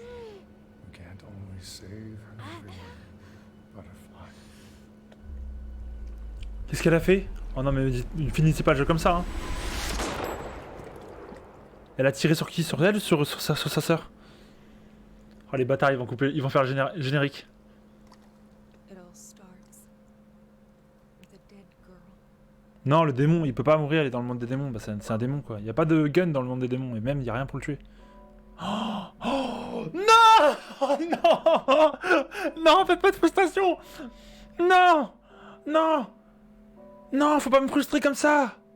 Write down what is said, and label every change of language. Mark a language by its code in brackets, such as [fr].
[en] You can't always save everyone. Butterfly. [fr] Qu'est-ce qu'elle a fait? Oh non mais finissez pas le jeu comme ça hein. Elle a tiré sur qui? Sur elle ou sur sa sœur? Oh les bâtards, ils vont faire le générique. [en] It all starts with a dead girl. [fr] Non, le démon, il peut pas mourir, il est dans le monde des démons. Bah, c'est un démon quoi. Il y a pas de gun dans le monde des démons et même il y a rien pour le tuer. Oh, oh non, oh, non, non, faites pas de frustration. Non, non, non, faut pas me frustrer comme ça.